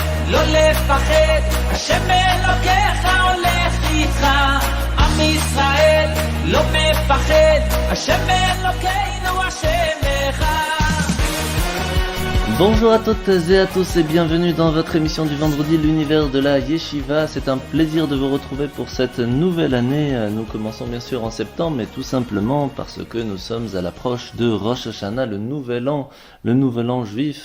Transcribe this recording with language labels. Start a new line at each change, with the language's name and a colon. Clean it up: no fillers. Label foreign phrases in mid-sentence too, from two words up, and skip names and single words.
Hebrew: לא לפחד, השם אלוקיך הולך איתך. עם ישראל לא מפחד, השם אלוקינו השם אחד.
French: Bonjour à toutes et à tous et bienvenue dans votre émission du vendredi, l'univers de la Yeshiva. C'est un plaisir de vous retrouver pour cette nouvelle année. Nous commençons bien sûr en septembre, mais tout simplement parce que nous sommes à l'approche de Rosh Hashanah, le nouvel an juif.